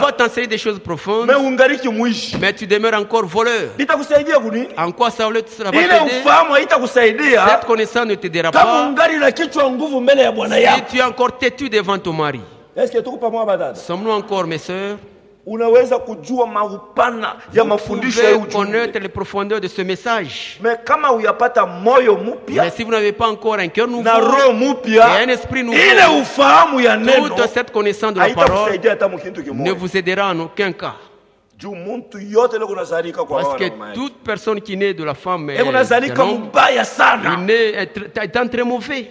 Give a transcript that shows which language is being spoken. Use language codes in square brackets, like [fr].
[fr] va t'enseigner des choses profondes. Mais tu demeures encore voleur. En quoi ça va t'aider? Cette connaissance ne t'aidera pas. Si tu es encore têtu devant ton mari. Est-ce que sommes-nous encore, mes soeurs? [sw] Unaweza kujua maupana ya mafundisho ya ujumbe. [fr] Connaître les profondeurs de ce message. Mais [sw] kama uyapata moyo mupia. [fr] Mais si vous n'avez pas encore un cœur nouveau. [sw] Na roho mupia. [fr] Et un esprit nouveau. [sw] Ile ufahamu ya neno. [fr] Toute cette connaissance de la parole. [sw] Haitakusaidia hata mkitu kimoja. [fr] Ne vous aidera en aucun cas. Parce que toute personne qui naît de la femme est un très mauvais.